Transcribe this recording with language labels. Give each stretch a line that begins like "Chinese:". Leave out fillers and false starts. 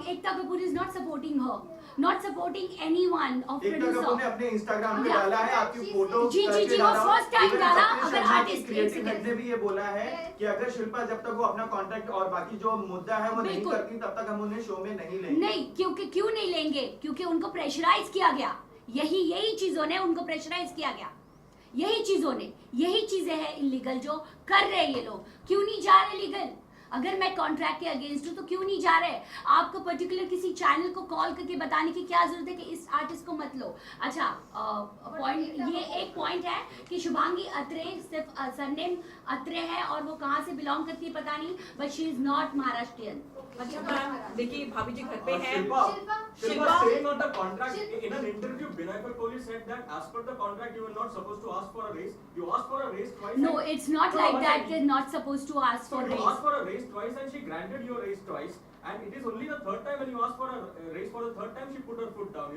English: Ekta Kapoor is not supporting her. Not supporting anyone of
Hindi: Ekta
English: producer.
Hindi: Kapoor ने अपने Instagram पे डाला है आपकी फोटो जी, वो first time डाला, अगर artist क्रिएटिव हेड ने भी ये बोला है कि अगर शिल्पा जब तक वो अपना कॉन्ट्रैक्ट और बाकी जो मुद्दा है वो नहीं करती तब तक हम उन्हें शो में नहीं लेंगे। नहीं, क्यों नहीं लेंगे? क्योंकि उनको प्रेशराइज किया गया। यही चीजों ने उनको प्रेशराइज किया गया। यही चीजें हैं इलीगल जो कर रहे हैं ये लोग। क्यों नहीं जा रहे लीगल? अगर मैं कॉन्ट्रैक्ट के अगेंस्ट हूँ तो क्यों नहीं जा रहे? आपको पर्टिकुलर किसी चैनल को कॉल करके बताने की क्या जरूरत है कि इस आर्टिस्ट को मत लो? अच्छा, पॉइंट ये एक पॉइंट है कि शुभांगी अत्रे सिर्फ सरनेम अत्रे है और वो कहाँ से बिलोंग करती है पता नहीं,
English: But she is not Maharashtrian.
Hindi: देखिए भाभी जी घर पे हैं।
English: Shilpa saying on the contract in an interview, Binayak Kohli said that as per the contract you were not supposed to ask for a raise. You asked for a raise twice. No, it's not like that. They're not supposed to ask for raise. raise. You asked for a raise twice and she granted your raise twice. And it is only the third time when you asked for a raise for the third time she put her foot down.